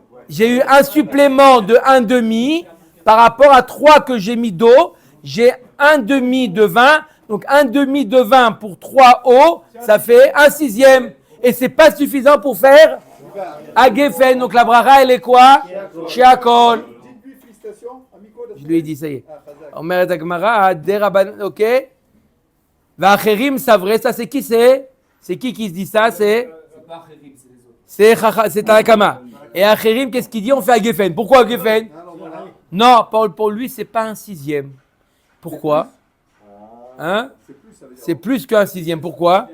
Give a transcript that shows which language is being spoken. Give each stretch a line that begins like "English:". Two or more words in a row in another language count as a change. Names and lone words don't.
French: J'ai eu un supplément de 1,5 par rapport à 3 que j'ai mis d'eau. J'ai 1,5 de vin. Donc 1,5 de vin pour 3 eaux, ça fait 1/6. Et c'est pas suffisant pour faire à Geffen. Donc la bracha, elle est quoi? Chez Akol. Je lui ai dit, ça y est.
Hebrew: אומרת הגמרא, דרבנן, ok? והאחרים סברי,
French: ça c'est qui c'est? C'est qui se dit ça? C'est pas Khérim, c'est les autres. c'est Tanakama. Et Acherim, qu'est-ce qu'il dit? On fait à Geffen. Pourquoi à Geffen? Non, pour lui, c'est pas un sixième. Pourquoi? Hein? C'est plus qu'un sixième. Pourquoi?